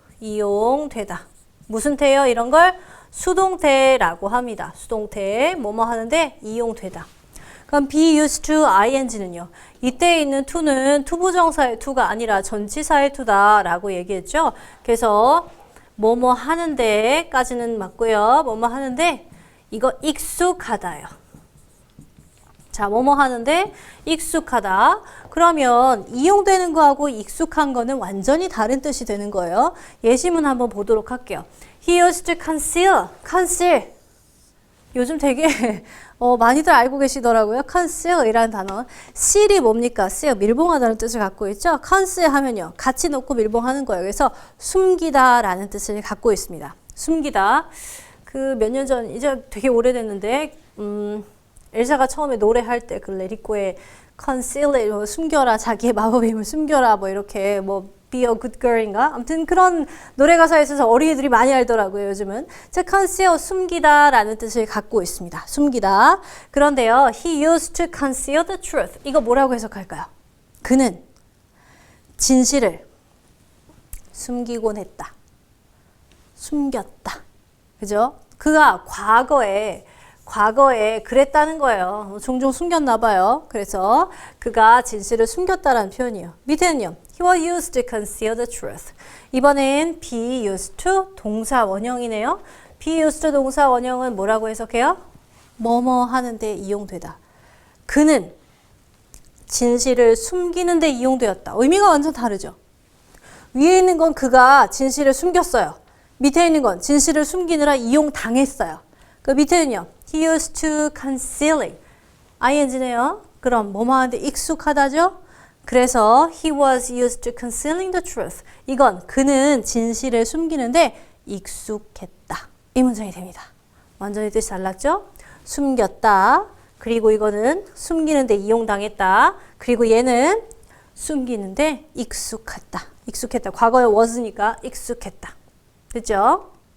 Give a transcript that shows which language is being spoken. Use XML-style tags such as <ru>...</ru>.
<ko>이용되다. 무슨 태요? 이런 걸 수동태라고 합니다. 수동태 뭐뭐 하는데 이용되다. 그럼</ko> <en>be used to</en> <ko>ing는요. 이때 있는 to는 투부정사의 to가 아니라 전치사의 to다라고 얘기했죠. 그래서 뭐뭐 하는데 까지는 맞고요. 뭐뭐 하는데 이거 익숙하다요. 자, 뭐뭐 하는데 익숙하다. 그러면 이용되는 거하고 익숙한 거는 완전히 다른 뜻이 되는 거예요. 예시문 한번 보도록 할게요.</ko> <en>He used to conceal.</en> <ko>요즘 되게 많이들 알고 계시더라고요. conceal이라는 단어. seal이 뭡니까? seal, 밀봉하다는 뜻을 갖고 있죠. conceal 하면요. 같이 놓고 밀봉하는 거예요. 그래서 숨기다라는 뜻을 갖고 있습니다. 숨기다. 그 몇 년 전, 이제 되게 오래됐는데 엘사가 처음에 노래할 때 그 레리코의 conceal, 숨겨라, 자기의 마법의 힘을 숨겨라, 뭐 이렇게 뭐</ko> <en>be a good girl</en> <ko>인가? 아무튼 그런 노래 가사에 있어서 어린이들이 많이 알더라고요, 요즘은. 자, conceal, 숨기다 라는 뜻을 갖고 있습니다. 숨기다. 그런데요,</ko> <en>he used to conceal the truth.</en> <ko>이거 뭐라고 해석할까요? 그는 진실을 숨기곤 했다. 숨겼다. 그죠? 그가 과거에 그랬다는 거예요. 종종 숨겼나 봐요. 그래서 그가 진실을 숨겼다라는 표현이에요. 밑에는요.</ko> <en>He was used to conceal the truth.</en> <ko>이번엔</ko> <en>be used to</en> <ko>동사 원형이네요.</ko> <en>be used to</en> <ko>동사 원형은 뭐라고 해석해요? 뭐뭐 하는데 이용되다. 그는 진실을 숨기는 데 이용되었다. 의미가 완전 다르죠. 위에 있는 건 그가 진실을 숨겼어요. 밑에 있는 건 진실을 숨기느라 이용당했어요. 그 밑에는요.</ko> <en>He used to concealing.</en> <ko>ing네요. 그럼 뭐뭐 하는데 익숙하다죠? 그래서</ko> <en>he was used to concealing the truth.</en> <ko>이건 그는 진실을 숨기는데 익숙했다. 이 문장이 됩니다. 완전히 뜻이 달랐죠? 숨겼다. 그리고 이거는 숨기는데 이용당했다. 그리고 얘는 숨기는데 익숙했다. 익숙했다. 과거에 was니까 익숙했다. 됐죠?</ko>